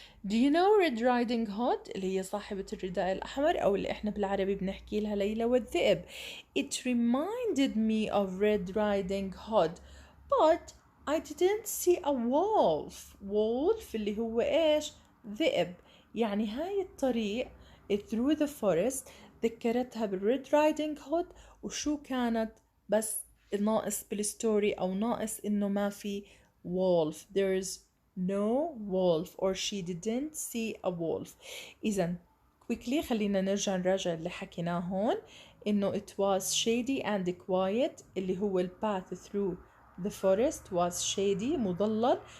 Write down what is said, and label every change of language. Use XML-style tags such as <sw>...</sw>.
<en>Do you know</en> <ar>Red Riding Hood اللي هي صاحبة الرداء الأحمر أو اللي إحنا بالعربي بنحكي لها ليلى والذئب.</ar> <en>It reminded me of Red Riding Hood, but I didn't see a wolf.</en> <ar>wolf اللي هو إيش؟ ذئب. يعني هاي الطريق</ar> <en>through the forest</en> <ar>ذكرتها بالريد رايدنج هود. وشو كانت بس ناقص بالستوري أو ناقص إنه ما في wolf.</ar> <en>There's no wolf or she didn't see a wolf.</en> <ar>إذن quickly خلينا نراجع اللي حكيناه هون.</ar> <en>إنه it was shady and quiet اللي هو path through the forest was shady</en> <ar>مضلل.</ar>